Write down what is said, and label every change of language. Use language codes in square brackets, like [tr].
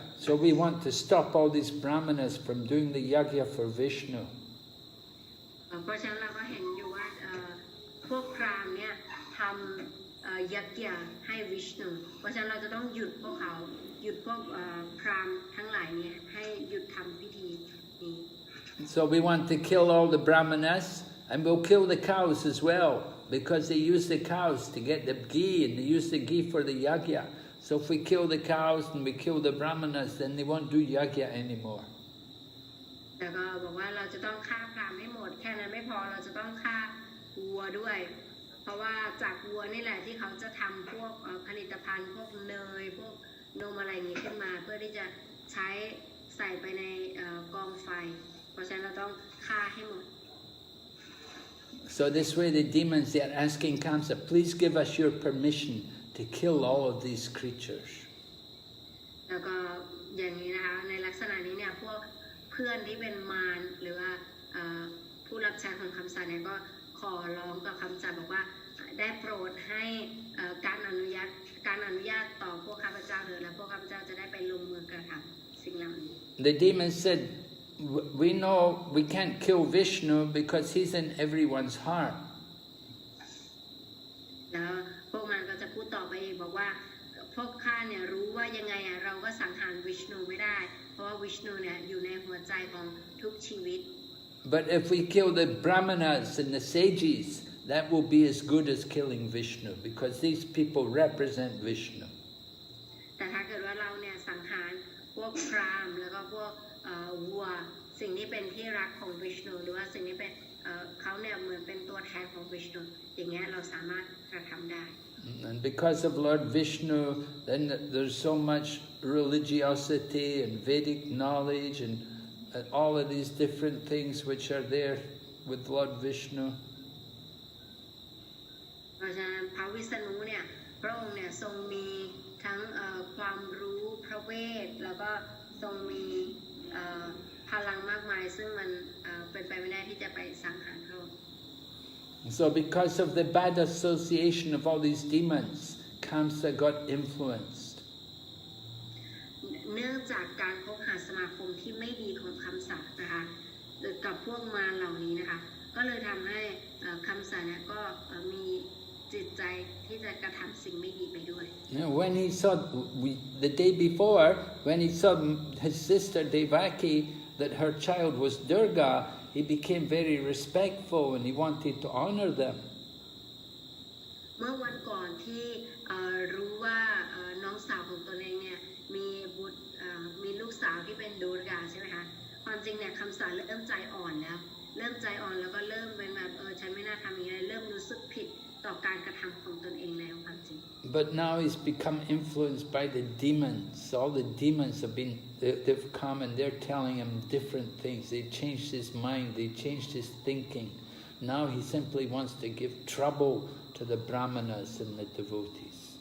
[en] So we want to stop all these brahmanas from doing the yagya for Vishnu. [th] เพราะฉะนั้นเราก็เห็นอยู่ว่าพวกพราหมณ์เนี่ยทำยักษ์ให้วิชนูเพราะฉะนั้นเราจะต้องหยุดพวกเขาหยุดพวกพราหมณ์ทั้งหลายเนี่ยให้หยุดทำพิธีนี้ [en] So we want to kill all the brahmanas and we'll kill the cows as well.Because they use the cows to get the ghee, and they use the ghee for the yagya. So if we kill the cows and we kill the brahmanas, then they won't do yagya anymore. [th] แต่ก็บอกว่าเราจะต้องฆ่าพราหมณ์ให้หมดแค่นั้นไม่พอเราจะต้องฆ่าวัวด้วยเพราะว่าจากวัวนี่แหละที่เขาจะทำพวกผลิตภัณฑ์พวกเนยพวกนมอะไรอย่างนี้ขึ้นมาเพื่อที่จะใช้ใส่ไปในกองไฟเพราะฉะนั้นเราต้องฆ่าให้หมด [en] So this way the demons, they are asking Kamsa, please give us your permission to kill all of these creatures. [th] แล้วก็อย่างนี้นะคะในลักษณะนี้เนี่ยพวกเพื่อนที่เป็นมารหรือว่าพ ผู้รับใช้ของคำสัตย์เนี่ยก็ขอร้องกับคำสัตย์บอกว่าได้โปรดให้การอนุญาตต่อพวกข้าพเจ้าเถิดและพวกข้าพเจ้าจะได้ไปลงมือกระทำสิ่งเหล่านี้ [en] The demon said, we know we can't kill Vishnu because he's in everyone's heart. [th] แล้วพวกมันก็จะพูดต่อไปอีกบอกว่าพวกข้าเนี่ยรู้ว่ายังไงเราก็สังหารวิชนูไม่ได้เพราะว่าวิชนูเนี่ยอยู่ในหัวใจของทุกชีวิต [en] But if we kill the brahmanas and the sages, that will be as good as killing Vishnu because these people represent Vishnu. [th] แต่ถ้าเกิดว่าเราเนี่ยสังหารพวกพราหมณ์แล้วก็พวกวัวสิ่งที่เป็นที่รักของวิชนูหรือว่าสิ่งที่เป็นเขาเนี่ยเหมือนเป็นตัวแทนของวิชนูอย่างเงี้ยเราสามารถกระทำได้ [en] And because of Lord Vishnu, then there's so much religiosity and Vedic knowledge and all of these different things which are there with Lord Vishnu. [th] เพราะฉะนั้นพระวิษณุเนี่ยพระองค์เนี่ยทรงมีทั้งความรู้พระเวทแล้วก็ทรงมีพลังมากมายซึ่งมันเป็นไปไม่ได้ที่จะไปสังหารพระองค์ [en] So because of the bad association of all these demons, Kamsa got influenced. [th] เนื่องจากการคบหาสมาคมที่ไม่ดีของคำสัตย์นะคะกับพวกมารเหล่านี้นะคะก็เลยทำให้คำสัตย์เนี่ยก็มีจิตใจที่จะกระทำสิ่งไม่ดีไปด้วย [en] When he saw, the day before, when he saw his sister Devaki, that her child was Durga, he became very respectful and he wanted to honor them. [th] เมื่อวันก่อนที่รู้ว่าน้องสาวของตนเองเนี่ยมีบุตรมีลูกสาวที่เป็นดูรกาใช่ไหมคะความจริงเนี่ยคำสอนเริ่มใจอ่อนแล้วก็เริ่มเป็นแบบฉันไม่น่าทำอย่างนี้เริ่มรู้สึกผิดต่อการกระทำของตนเองแล้วความจริง [en] But now he's become influenced by the demons. All the demons they've come and they're telling him different things. They changed his mind, they changed his thinking. Now he simply wants to give trouble to the brahmanas and the devotees.